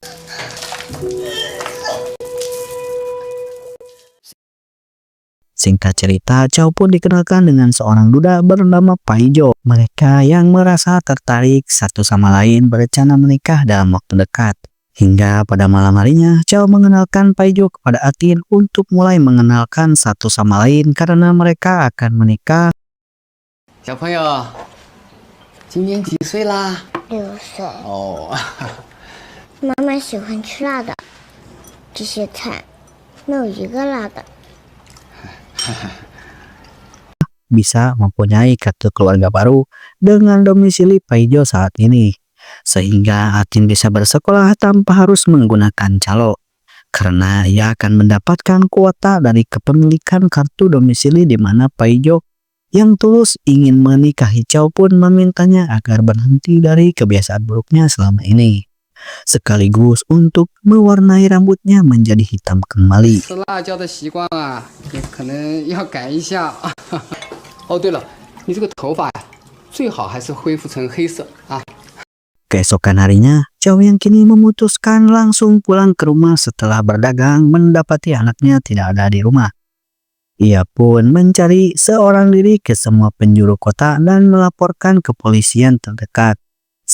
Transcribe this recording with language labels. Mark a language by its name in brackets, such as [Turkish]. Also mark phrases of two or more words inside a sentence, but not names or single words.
[Indonesian] Singkat cerita, Chow pun dikenalkan dengan seorang duda bernama Paijo. Mereka yang merasa tertarik satu sama lain berencana menikah dalam waktu dekat. Hingga pada malam harinya, Chow mengenalkan Paijo kepada Atin untuk mulai mengenalkan satu sama lain karena mereka akan menikah. [Chinese] 小朋友，今年几岁啦 6岁。哦，妈妈喜欢吃辣的，这些菜没有一个辣的。 [Indonesian] bisa mempunyai kartu keluarga baru dengan domisili Paijo saat ini, sehingga Atin bisa bersekolah tanpa harus menggunakan calo, karena ia akan mendapatkan kuota dari kepemilikan kartu domisili di mana Paijo yang tulus ingin menikahi Chow pun memintanya agar berhenti dari kebiasaan buruknya selama ini, sekaligus untuk mewarnai rambutnya menjadi hitam kembali. [Chinese] 吃辣椒的习惯啊，也可能要改一下。哦，对了，你这个头发呀，最好还是恢复成黑色啊。 [Indonesian] Keesokan harinya, Chow yang kini memutuskan langsung pulang ke rumah setelah berdagang mendapati anaknya tidak ada di rumah. Ia pun mencari seorang diri ke semua penjuru kota dan melaporkan ke kepolisian terdekat.